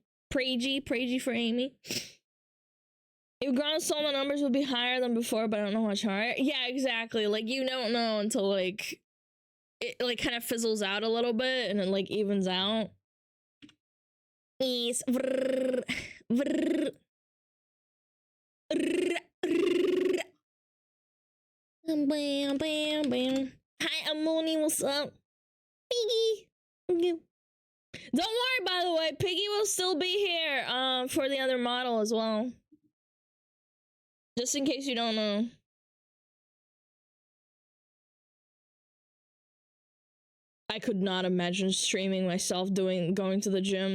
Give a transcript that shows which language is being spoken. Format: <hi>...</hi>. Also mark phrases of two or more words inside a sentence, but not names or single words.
<en>Pragey for Amy. If ground solo numbers would be higher than before, but I don't know how much higher. Yeah, exactly. Like, you don't know until like it like kind of fizzles out a little bit and it like evens out. Yes. Vrr, vrr. Bam, bam, bam. Hi, Amoni, what's up? Piggy. Don't worry, by the way, Piggy will still be here for the other model as well. Just in case you don't know. I could not imagine streaming myself going to the gym.</en>